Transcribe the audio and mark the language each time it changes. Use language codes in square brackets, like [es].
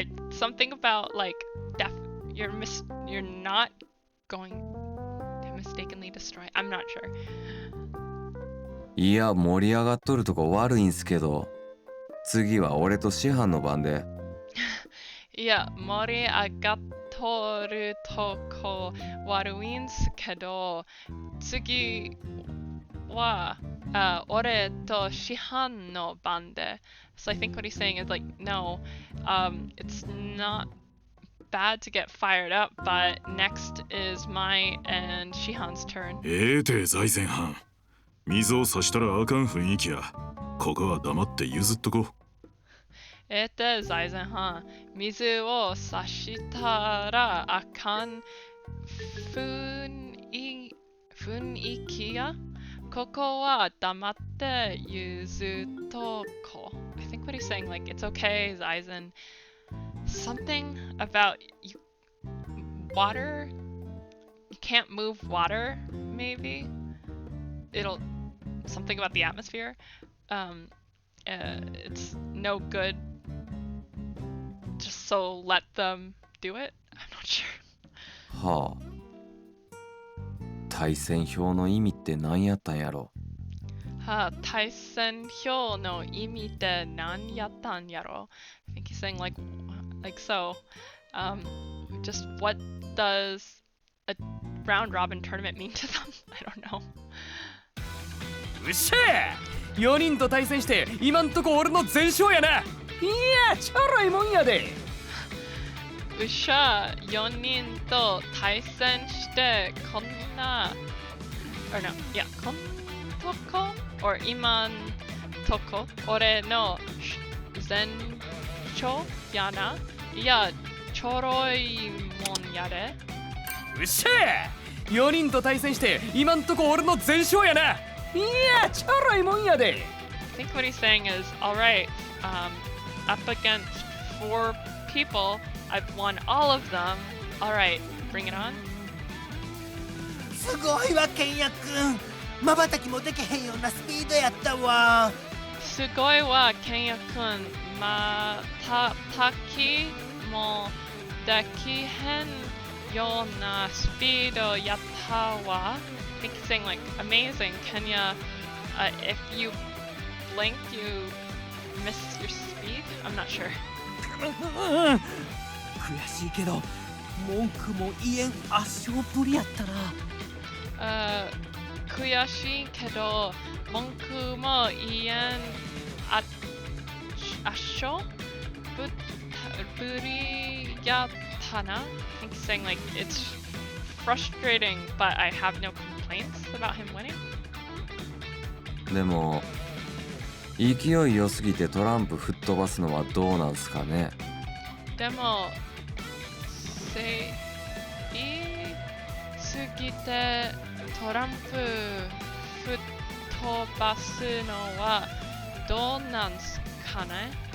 [en] Something about like you're not going to mistakenly destroy. I'm not sure. [ja] いや、盛り上がっとるとこ悪いんすけど、次は俺と師範の番で。いや、盛り上がっとるとこ悪いんすけど、次は俺と師範の番で。 [en] So I think what he's saying is like, no, it's not bad to get fired up, but next is my and Shihan's turn. [ja] て財前藩。水を差したらあかん雰囲気や。ここは黙って譲っとこ。財前半。水を差したらあかん雰囲気やここは黙って譲っとこう。 [en] I think what he's saying, like, it's okay, Zaizen. Something about you, water. You can't move water, maybe. It'll something about the atmosphere. It's no good. Just so let them do it. I'm not sure. [ja] はあ。対戦表の意味って何やったんやろ。対戦表の意味って何やったんやろ? [en] I think he's saying like so. Just what does a round robin tournament mean to them? I don't know. [ja] うっしゃー4人と対戦して今んとこ俺の全勝やな。いやちょろいもんやで。うっしゃ4人と対戦してこんな [en] or no, yeah, [ja] こんとこ [en] or [ja] 今んとこ俺の全勝やな。いやちょろいもんやで。うっしゃー4人と対戦して今んとこ俺の全勝やな。いやちょろいもんやで。 [en] I think what he's saying is, alright, up against 4 people, I've won all of them. Alright, bring it on. [ja] すごいわケンヤくん。瞬きもできへんようなスピードやったわ。すごいわケンヤくん。瞬きもできへんようなスピードやったわ。 [en] I think he's saying like amazing Kenya. If you blink, you miss your speed. I'm not sure. [ja] 悔しいけど文句も言えん圧勝ぶりやったな。悔しいけど文句も言えん圧勝ぶりやったな。 [en] I think he's saying like it's frustrating, but I have no complaints about him winning. [ja] でも勢い良すぎてトランプ吹っ飛ばすのはどうなんすかね。でも言いすぎてトランプ吹っ飛ばすのはどうなんすかね。